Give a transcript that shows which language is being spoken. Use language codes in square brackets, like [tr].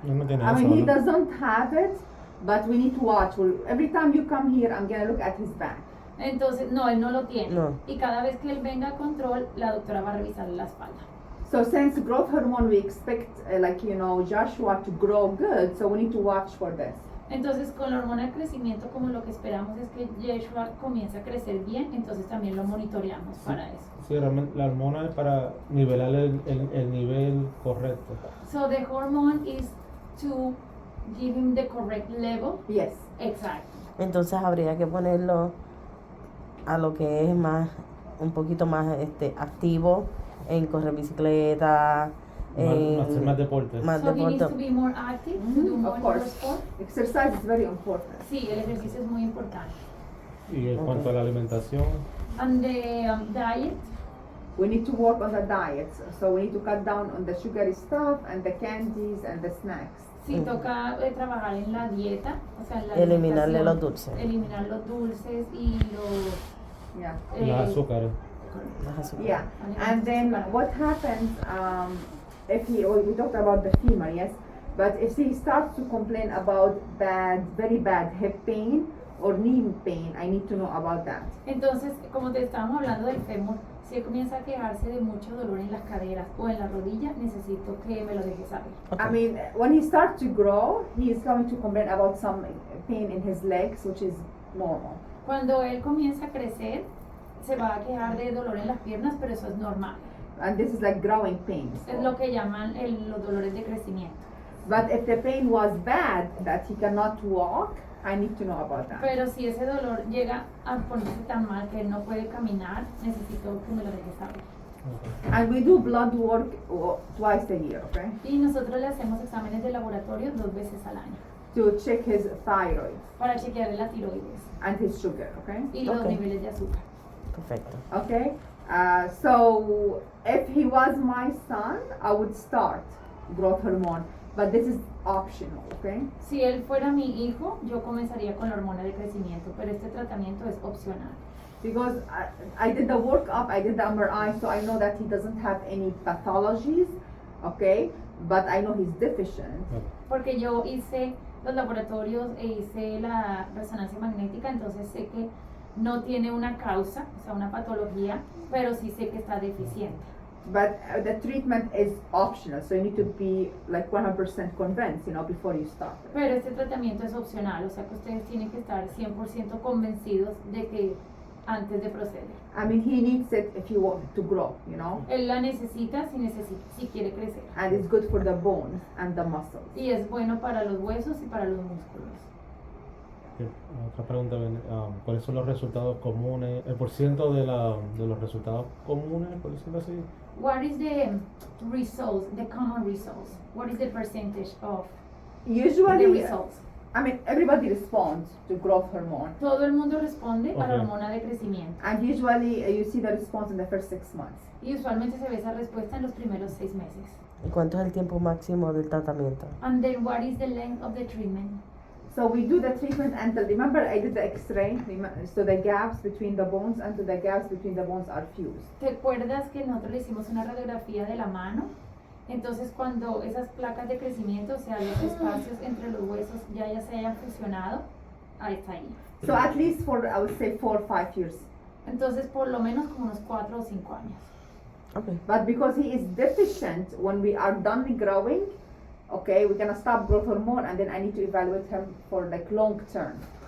[es] No me tiene [en] I [es] eso, [en] mean, he [es] ¿no? [en] doesn't have it, but we need to watch. Every time you come here, I'm gonna look at his back. [es] Entonces, no, él no lo tiene. No. Y cada vez que él venga a control, la doctora va a revisarle la espalda. [en] So since growth hormone, we expect Joshua to grow good, so we need to watch for this. [es] Entonces, con la hormona de crecimiento, como lo que esperamos es que Jeshua comience a crecer bien, entonces también lo monitoreamos para eso. Sí, realmente la hormona es para nivelar el nivel correcto. [en] So the hormone is to give him the correct level. Yes. [es] Exacto. Entonces habría que ponerlo a lo que es más, un poquito más activo en correr bicicleta, Hacer más deporte. Más [en] So he needs to [es] deporte. [en] be more active, to do more Of course. sport. Exercise is very important. [es] Sí, el ejercicio es muy importante. Y en cuanto a la alimentación, [en] And the diet, We need to work on the diet. So we need to cut down on the sugary stuff and the candies and the snacks. [es] sí toca trabajar en la dieta, o sea, en la Eliminarle alimentación. los dulces. Eliminar los dulces y los... [en] Yeah. [es] los azúcares. Las azúcares. [en] Yeah. And then what happens if we talked about the femur, yes? But if he starts to complain about very bad hip pain or knee pain, I need to know about that. [es] Entonces, como te estábamos hablando del fémur, si él comienza a quejarse de mucho dolor en las caderas o en la rodilla, necesito que me lo dejes saber. [en] I mean, when he starts to grow, he is going to complain about some pain in his legs, which is normal. [es] Cuando él comienza a crecer, se va a quejar de dolor en las piernas, pero eso es normal. [en] And this is like growing pains. [es] Es lo que llaman los dolores de crecimiento. [en] But if the pain was bad, that he cannot walk, I need to know about that. [es] Pero si ese dolor llega a ponerse tan mal que él no puede caminar, necesito que me lo dejes saber. [en] And we do blood work twice a year, okay? [es] Y nosotros le hacemos exámenes de laboratorio 2 veces al año [en] To check his thyroid [es] para chequearle la tiroides [en] and his sugar, okay? [es] y los [en] Ok. [es] niveles de azúcar. Perfecto. [en] Okay? So if he was my son, I would start growth hormone, but this is optional, okay? [es] Si él fuera mi hijo, yo comenzaría con la hormona de crecimiento, pero este tratamiento es opcional. [en] Because I did the workup, I did the MRI, so I know that he doesn't have any pathologies, okay? But I know he's deficient. [es] Porque yo hice los laboratorios e hice la resonancia magnética, entonces sé que no tiene una causa, o sea, una patología, pero sí sé que está deficiente. [en] But the treatment is optional, so you need to be like 100% convinced, before you start. [es] Pero este tratamiento es opcional, o sea que ustedes tienen que estar 100% convencidos de que antes de proceder. [en] I mean, he needs it if he wants to grow, [es] Él la necesita si quiere crecer. [en] and it's good for the bones and the muscles. [es] Y es bueno para los huesos y para los músculos. Otra pregunta, ¿cuáles son los resultados comunes, el porciento de los resultados comunes, por decirlo así? [en] What is the results, the common results? What is the percentage of the Usually, results? I mean, everybody responds to growth hormone, [es] Todo el mundo responde a la [en] Ok. [es] hormona de crecimiento. [en] and usually you see the response in the first 6 months. [es] Y usualmente se ve esa respuesta en los primeros 6 meses. ¿Y cuánto es el tiempo máximo del tratamiento? [en] And then what is the length of the treatment? So we do the treatment until, remember I did the x-ray, so the gaps between the bones until the gaps between the bones are fused. [es] ¿Te acuerdas que nosotros le hicimos una radiografía de la mano? Entonces cuando esas placas de crecimiento, o sea, los espacios entre los huesos ya se hayan fusionado, ahí está ahí. [en] So at least for, I would say 4 or 5 years. [es] Entonces por lo menos como unos 4 o 5 años. [en] Ok. But because he is deficient, when we are done growing, okay, we're gonna stop growth hormone and then I need to evaluate him for like long term.